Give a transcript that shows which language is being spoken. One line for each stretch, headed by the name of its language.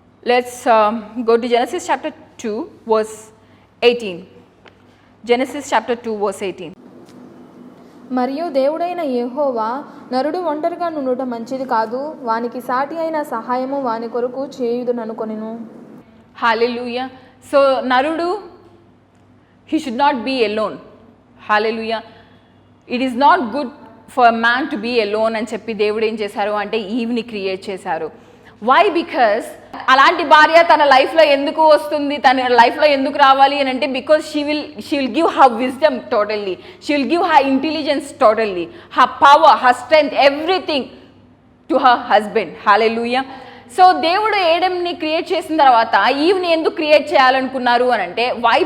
English: Let's go to Genesis chapter 2 verse 18. Genesis chapter 2 verse 18.
Telugu: మరియు దేవుడైన యెహోవా నరుడు ఒంటరిగా నుండుట మంచిది కాదు, వానికి సాటి అయిన సహాయము వాని కొరకు చేయుదుననుకొనెను.
English: Hallelujah. So narudu, he should not be alone. Hallelujah. It is not good for a man to be alone
Telugu: అని చెప్పి దేవుడు ఏం చేశారు అంటే ఈవ్ని క్రియేట్ చేశారు.
English: Why? Because
Telugu: అలాంటి భార్య తన లైఫ్లో ఎందుకు వస్తుంది, తన లైఫ్లో ఎందుకు రావాలి అని అంటే
English: Because she will give her wisdom totally, she will give her intelligence totally, her power, her strength, everything to her husband. Hallelujah.
Telugu: So దేవుడు ఏడమ్ని క్రియేట్ చేసిన తర్వాత ఈవ్ని ఎందుకు క్రియేట్ చేయాలనుకున్నారు అని అంటే వై?